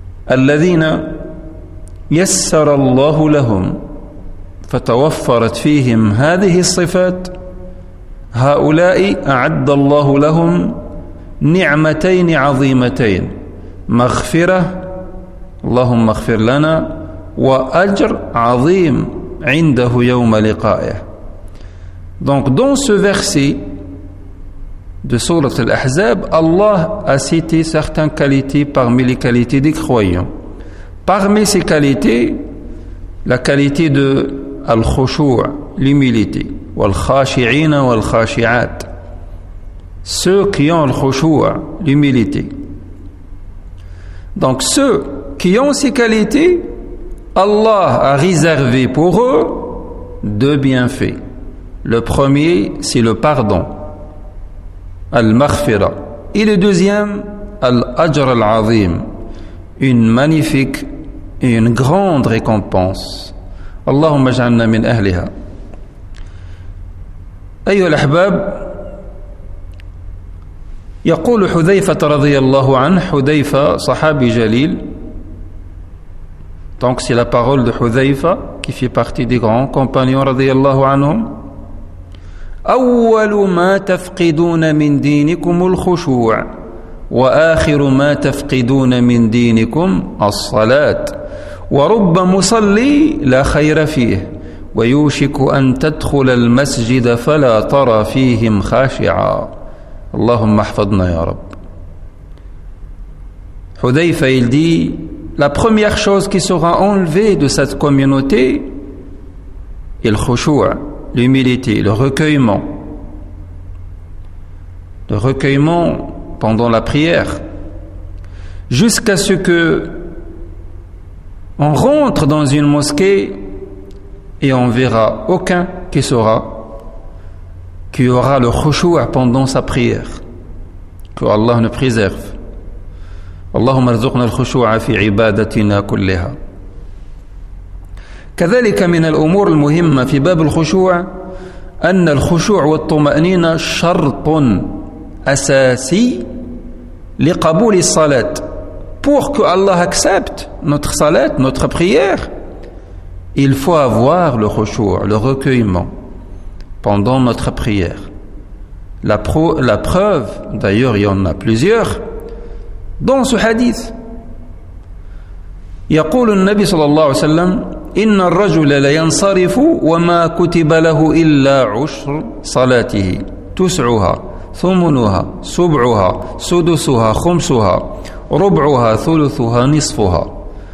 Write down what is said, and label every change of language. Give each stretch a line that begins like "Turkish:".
Arabic: الذين يسر الله لهم فتوفرت فيهم هذه الصفات، هؤلاء أعد الله لهم نعمتين عظيمتين: مغفرة، اللهم اغفر لنا، وأجر عظيم عنده يوم لقائه.
French: Donc dans ce verset de Sourate Al-Ahzab, Allah a cité certaines qualités parmi les qualités des croyants. Parmi ces qualités, la qualité de Al-Khushu', l'humilité,
Arabic: wal-khashi'ina wal-khashi'at,
French: ceux qui ont Al-Khushu', l'humilité. Donc ceux qui ont ces qualités, Allah a réservé pour eux 2 bienfaits. Le premier, c'est le pardon, al-maghfira, et le deuxième, al-ajr al-azim, une magnifique et une grande récompense.
Arabic: Allahumma ij'alna min ahliha. أيها الأحباب، يقول حذيفة رضي الله عنه. حذيفة صحابي جليل.
French: Donc c'est la parole de Hudhayfa qui fait partie des grands compagnons radiyallahu anhum.
Arabic: أول ما تفقدون من دينكم الخشوع وآخر ما تفقدون من دينكم الصلاة ورب مصلي لا خير فيه ويوشك أن تدخل المسجد فلا ترى فيهم خاشعا. اللهم احفظنا يا رب.
French: Hudayfa, il dit, la première chose qui sera enlevée de cette communauté est le khushu', l'humilité, le recueillement. Le recueillement pendant la prière, jusqu'à ce que on rentre dans une mosquée et on verra aucun qui aura le khushu' pendant sa prière. Que Allah nous préserve.
Arabic: اللهم ارزقنا الخشوع في عبادتنا كلها. كذلك من الأمور المهمة في باب الخشوع أن الخشوع والطمأنينة شرط أساسي لقبول الصلاة.
French: Pour que Allah accepte notre salat, notre prière, il faut avoir le khushu', le recueillement pendant notre prière. La preuve, d'ailleurs il y en a plusieurs, dans ce hadith
Arabic: يقول النبي صلى الله عليه وسلم إن الرجل لينصرف وما كتب له إلا عشر صلاته تسعها ثمنها سبعها سدسها خمسها ربعها ثلثها نصفها.